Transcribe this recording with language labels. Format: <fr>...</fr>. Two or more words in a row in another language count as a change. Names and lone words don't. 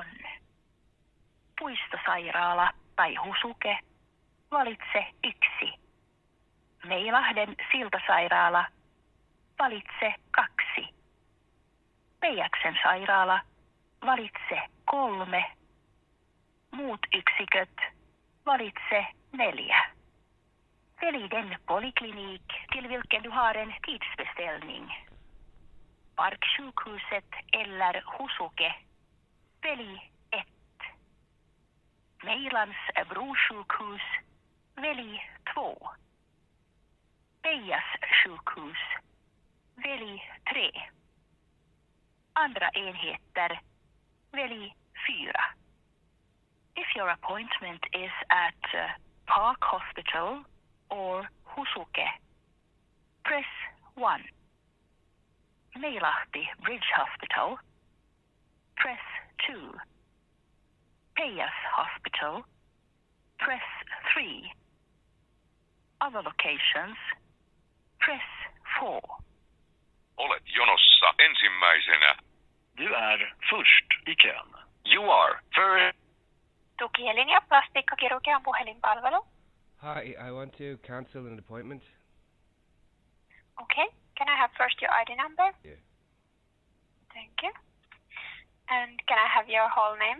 <fi>Puistosairaala tai Husuke, valitse 1. Meilahden siltasairaala, valitse 2. Peijaksen sairaala, valitse 3. Muut yksiköt, valitse 4.</fi> <sv>Välj den poliklinik till vilken du har en tidsbeställning. Parksjukhuset eller Husuke, välj 1. Meilans brosjukhus, välj 2. Peijas sjukhus, välj 3. Andra enheter, välj 4.</sv> <en>If your appointment is at Park Hospital or Husuke, press 1. Meilahti Bridge Hospital, press 2. Peijas Hospital, press 3. Other locations, press 4.</en> <fi>Olet jonossa ensimmäisenä.</fi> <sv>Du är först i kön.</sv> <en>You are first.</en> <fi>Tukilinja plastiikkakirurgian puhelinpalvelu.</fi> <en>Hi, I want to cancel an appointment. Okay, can I have first your ID number? Yeah. Thank you. And can I have your whole name?</en>